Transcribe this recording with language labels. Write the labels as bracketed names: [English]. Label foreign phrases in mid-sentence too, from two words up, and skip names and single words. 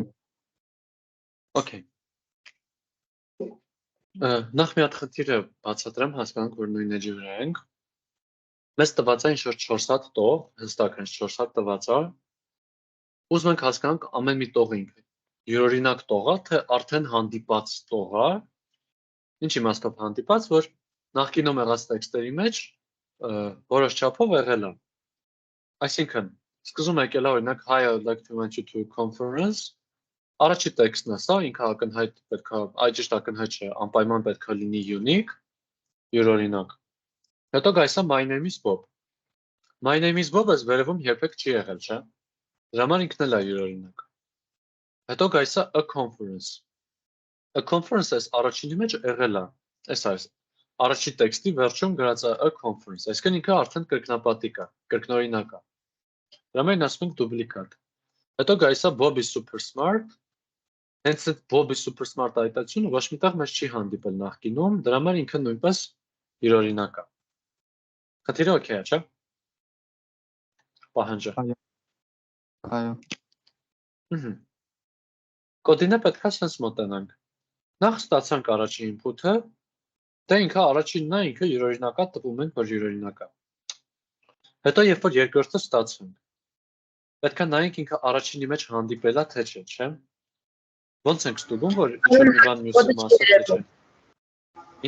[Armenian] Okay։ Նախ մի հատ խնդիրը բացատրեմ, հասկանանք, որ նույն էջի վրա ենք։ Մեզ տված է ինչ-որ 4 հատ տող, հստակ հենց 4 հատ տված է։ Ուզում ենք հասկանանք ամեն մի տողը ինքը յուրօրինակ տող է, թե արդեն հանդիպած տող է։ Ինչ իմաստով հանդիպած, որ նախկինում եղած տեքստերի մեջ որոշ չափով եղել է։ Այսինքն, սկզբում եկել է օրինակ [English] Hi, I would like to invite you to a conference։ [Armenian] Առաջի տեքստն է սա, ինքը ակնհայտ պետք է, այ ճիշտ ակնհայտ չէ, անպայման պետք է լինի unique, յուրօրինակ։ Հետո գայս է [English] my name is Bob։ My name is Bob- [Armenian] ը վերևում երբեք չի եղել, չէ։ Դրա համար ինքն էլ է յուրօրինակ։ Հետո գայս է [English] a conference։ A conference- [Armenian] ը առաջինի մեջ եղել է, այս առաջի տեքստի վերջում գրած է [English] a conference, [Armenian] այսինքն ինքը արդեն կրկնապատիկ է, կրկնօրինակ է։ Դրա մեջ ասում ենք duplicate։ Հետո գայս է [English] Bob is super smart։ [Armenian] Հենց այդ [English] Bob is super smart [Armenian] այտացությունը ոչ միտեղ մեզ չի հանդիպել նախկինում, դրա համար ինքը նույնպես իրօրինակ է։ Խնդիրը օքեյ է, չէ՞։ Պահանջը։ Այո։ Կոդինը պետք է sense մոտենանք։ Նախ ստացանք առաջին input-ը, դե ինքը առաջինն է, ինքը յուրօրինակ է, տպում ենք, որ յուրօրինակ է։ Հետո երբ որ երկրորդը ստացանք, պետք է նայենք ինքը առաջինի մեջ հանդիպելա թե չէ, չէ՞։ Ոնց ենք ստուգում, որ ինչ-որ մի բան մյուսի մասը թե չէ։ Ինչ։